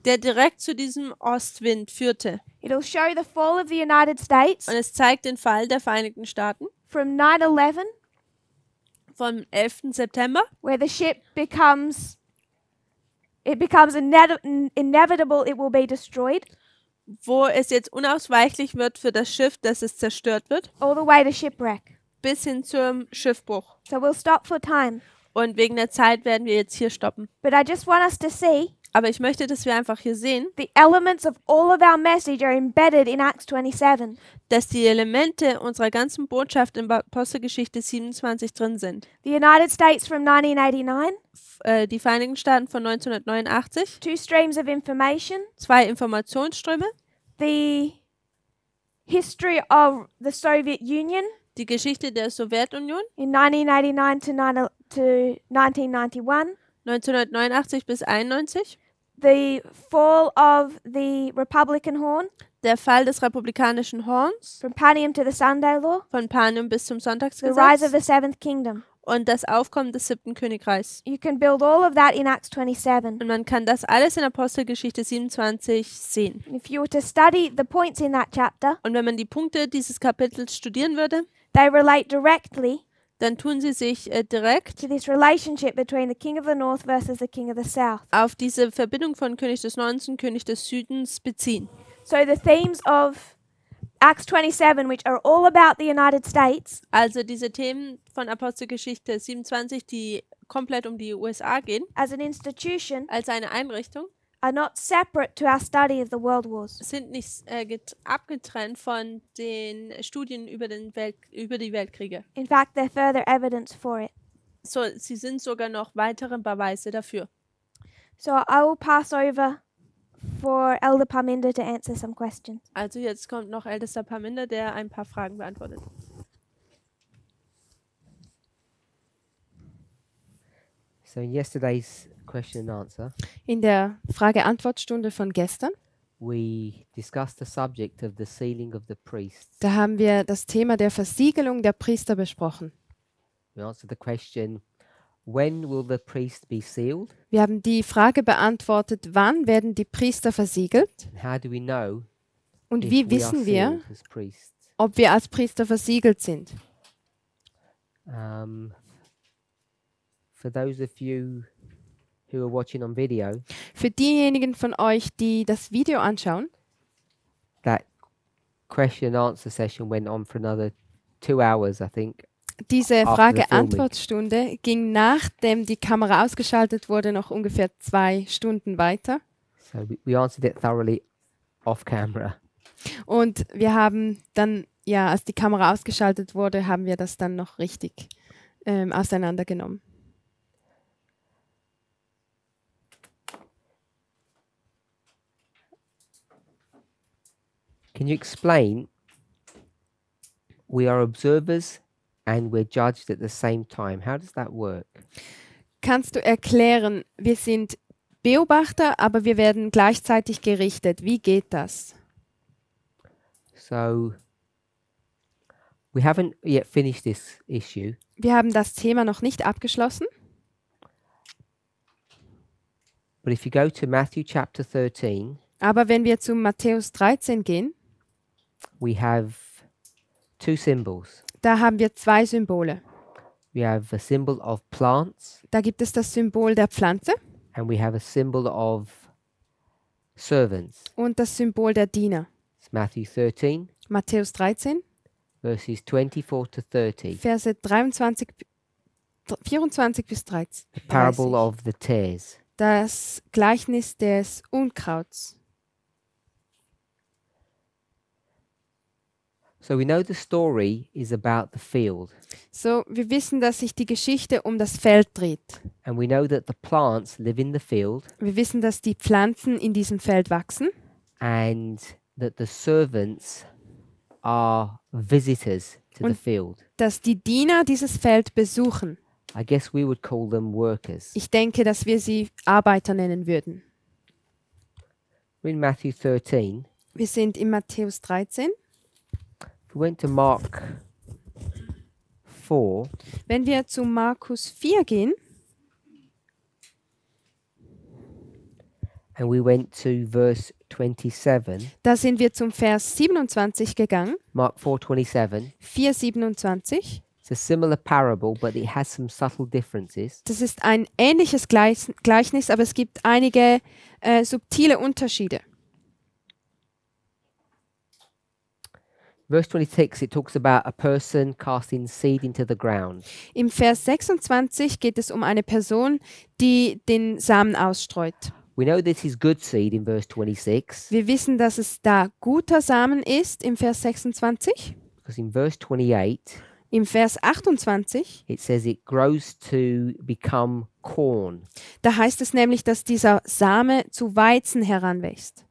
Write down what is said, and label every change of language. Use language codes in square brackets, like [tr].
[de] der direkt zu diesem Ostwind führte. [en] It'll show the fall of the United States [de] Und es zeigt den Fall der Vereinigten Staaten [en] from 9/11, [de] vom 11. September, [en] where the ship becomes inevitable it will be destroyed, [de] wo es jetzt unausweichlich wird für das Schiff, dass es zerstört wird, [en] all the way to shipwreck. [de] bis hin zum Schiffbruch. [en] So we'll stop for time. [de] Und wegen der Zeit werden wir jetzt hier stoppen. [en] But I just want us to see [de] Aber ich möchte, dass wir einfach hier sehen, [en] the elements of all of our message are embedded in Acts 27. [de] dass die Elemente unserer ganzen Botschaft in Apostelgeschichte 27 drin sind. [en] The United States from 1989, [de] Die Vereinigten Staaten von 1989, [en] two streams of information, [de] zwei Informationsströme, [en] the history of the Soviet Union [de] die Geschichte der Sowjetunion [en] in 1989 to 1991, [de] 1989 bis 91, [en] the fall of the Republican horn [de] der Fall des republikanischen Horns [en] from Panium to the Sunday law, [de] von Panium bis zum [en] the rise of [de] Sonntagsgesetz [en] the seventh kingdom. [de] und das Aufkommen des 7. Königreichs. [en] You can build all of that in Acts 27. [de] Und man kann das alles in Apostelgeschichte 27 sehen. [en] If you were to study the points in that chapter, [de] Und wenn man die Punkte dieses Kapitels studieren würde, [en] they relate directly [de] dann tun sie sich direkt [en] to this relationship between the king of the north versus the king of the south. [de] auf diese Verbindung von König des Nordens und König des Südens beziehen. [en] So the themes of Acts 27, which are all about the United States, [de] Also diese Themen von Apostelgeschichte 27, die komplett um die USA gehen, [en] as an institution, [de] als eine Einrichtung, [en] are not separate to our study of the world wars. [de] sind nicht abgetrennt von den Studien über die Weltkriege. [en] In fact, they're further evidence for it. [de] So, sie sind sogar noch weitere Beweise dafür. [en] So I will pass over for Elder Parminder to answer some questions. [de] Also jetzt kommt noch ältester Parminder, der ein paar Fragen beantwortet. [en] So in yesterday's question and answer, [de] In der Frage-Antwort-Stunde von gestern [en] we discussed the subject of the sealing of the priests. [de] Da haben wir das Thema der Versiegelung der Priester besprochen. [en] We answered the question, when will the priest be sealed? [de] Wir haben die Frage beantwortet, wann werden die Priester versiegelt? [en] And how do we know [de] Und [en] if [de] wie [en] we are [de] wissen wir, [en] sealed as priests? [de] ob wir als Priester versiegelt sind? [en] For those of you who are watching on video, [de] Für diejenigen von euch, die das Video anschauen, [en] that question and answer session went on for another 2 hours, I think. [de] diese [en] After the [de] Frage-Antwort-Stunde ging, nachdem die Kamera ausgeschaltet wurde, noch ungefähr 2 Stunden weiter. [en] So we answered it thoroughly off camera. [de] Und wir haben dann, ja, als die Kamera ausgeschaltet wurde, haben wir das dann noch richtig auseinandergenommen. [en] Can you explain? We are observers and we're judged at the same time. How does that work? [de] Kannst du erklären, wir sind Beobachter, aber wir werden gleichzeitig gerichtet. Wie geht das? [en] So we haven't yet finished this issue, [de] Wir haben das Thema noch nicht abgeschlossen, [en] but if you go to Matthew chapter 13, [de] aber wenn wir zu Matthäus 13 gehen, [en] we have 2 symbols. [de] da haben wir 2 Symbole. [en] We have a symbol of plants [de] Da gibt es das Symbol der Pflanze [en] and we have a symbol of servants. [de] und das Symbol der Diener. [en] It's Matthew 13, [de] Matthäus 13, [en] verses 24 to 30. [de] Verse 24 bis 13. [en] The parable [de] 30. [en] of the tares. [de] Das Gleichnis des Unkrauts. [en] So we know the story is about the field, [de] So, wir wissen, dass sich die Geschichte um das Feld dreht. [en] and we know that the plants live in the field [de] Wir wissen, dass die Pflanzen in diesem Feld wachsen [en] and that the servants are visitors to the [de] Und- [en] field. [de] dass die Diener dieses Feld besuchen. [en] I guess we would call them workers. [de] Ich denke, dass wir sie Arbeiter nennen würden. [en] We're in Matthew 13. [de] Wir sind in Matthäus 13. [en] If we went to Mark 4, [de] Wenn wir zu Markus 4 gehen [en] and we went to verse 27, [de] da sind wir zum Vers 27 gegangen. [en] Mark 4:27. [de] 4,27. [en] It's a similar parable, but it has some subtle differences. [de] Das ist ein ähnliches Gleichnis, aber es gibt einige subtile Unterschiede. [en] Verse 26, it talks about a person casting seed into the ground. [de] Im Vers 26 geht es um eine Person, die den Samen ausstreut. [en] We know this is good seed in verse 26, [de] Wir wissen, dass es da guter Samen ist im Vers 26. [en] because in verse 28, [de] Im Vers 28, [en] it says it grows to become corn, [de] da heißt es nämlich, dass dieser Same zu Weizen heranwächst.